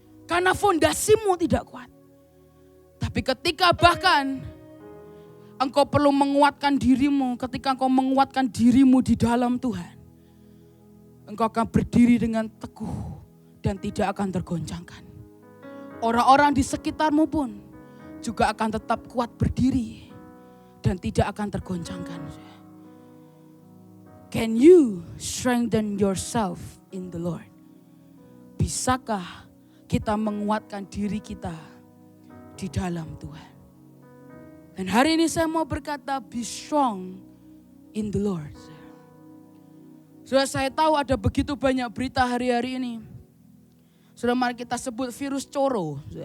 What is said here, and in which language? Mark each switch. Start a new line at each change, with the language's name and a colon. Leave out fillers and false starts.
Indonesian: Karena fondasimu tidak kuat. Tapi ketika bahkan engkau perlu menguatkan dirimu, ketika engkau menguatkan dirimu di dalam Tuhan, engkau akan berdiri dengan teguh dan tidak akan tergoncangkan. Orang-orang di sekitarmu pun juga akan tetap kuat berdiri dan tidak akan tergoncangkan.
English: Can you strengthen yourself in the Lord?
Indonesian: Bisakah kita menguatkan diri kita di dalam Tuhan? Dan hari ini saya mau berkata,
English: be strong in the Lord.
Indonesian: Sudah saya tahu ada begitu banyak berita hari-hari ini. Sudah mari kita sebut virus coro.